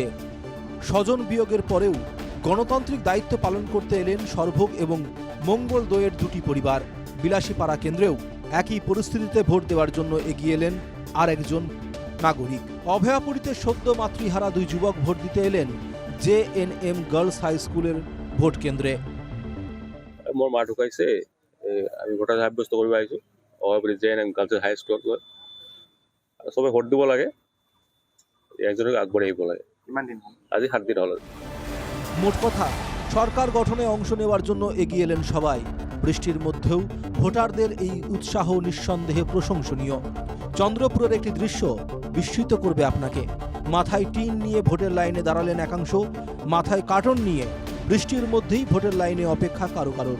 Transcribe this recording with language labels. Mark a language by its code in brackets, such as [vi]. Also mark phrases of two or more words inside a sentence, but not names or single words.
[bn] স্বজন বিয়োগের পরেও গণতান্ত্রিক দায়িত্ব পালন করতে এলেন সরভোগ এবং মঙ্গল দোয়ের দুটি পরিবার। বিলাসীপাড়া কেন্দ্রেও একই পরিস্থিতিতে ভোট দেওয়ার জন্য এগিয়ে এলেন আর একজন নাগরিক। অভয়াপুরীতে সদ্য মাতৃহারা দুই যুবক ভোট দিতে এলেন JNM গার্লস হাই স্কুলের ভোট কেন্দ্রে। [as] মোৰ মা ঢুকাইছে, আমি ভোটাৰ সাব্যস্ত কৰিব আহিছোঁ। অভয়াপুৰী JNM গাৰ্লছ হাই স্কুলত গৈ চবে ভোট দিব লাগে, একজনক আগবাঢ়ি আহিব লাগে। কিমান দিন আজি 7 দিন হ'ল। [bn] মোট কথা, সরকার গঠনে অংশ নেওয়ার জন্য এগিয়ে এলেন সবাই। বৃষ্টির মধ্যেও ভোটারদের এই উৎসাহ নিঃসন্দেহে প্রশংসনীয়। চন্দ্রপুরের একটি দৃশ্য বিস্মিত করবে আপনাকে। মাথায় টিন নিয়ে ভোটের লাইনে দাঁড়ালেন একাংশ, মাথায় কার্টন নিয়ে বৃষ্টির মধ্যেই ভোটের লাইনে অপেক্ষা কারো কারোর।